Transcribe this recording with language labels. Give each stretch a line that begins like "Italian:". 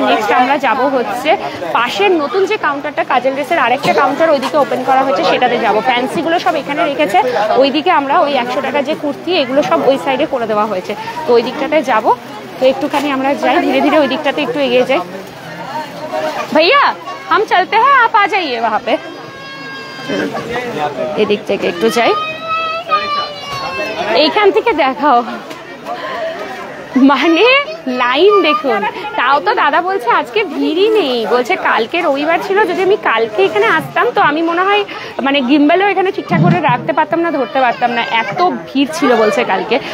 Bangla: Next আমরা যাব হচ্ছে পাশের নতুন যে কাউন্টারটা কাজল ড্রেসের, আরেকটা কাউন্টার ওইদিকে ওপেন করা হয়েছে, সেটাতে যাব। ফ্যান্সিগুলো সব এখানে রেখেছে, ওইদিকে আমরা ওই 100 টাকা যে কুর্তি এগুলো সব ওই সাইডে করে দেওয়া হয়েছে, তো ওই দিকটাতে যাব। তো একটুখানি আমরা যাই ধীরে ধীরে, ওই দিকটাতে একটু এগিয়ে যাই।
Hindi: भैया हम चलते हैं, आप आ जाइए वहाँ पे।
Bangla: এদিক থেকে একটু যাই, এইখান থেকে দেখাও, মানে লাইন দেখুন। তাও তো দাদা বলছে আজকে ভিড়ই নেই, বলছে কালকে রবিবার ছিল, যদি আমি কালকে এখানে আসতাম তো আমি মনে হয় মানে গিম্বেলও এখানে ঠিকঠাক করে রাখতে পারতাম না, ধরতে পারতাম না, এত ভিড় ছিল বলছে কালকে।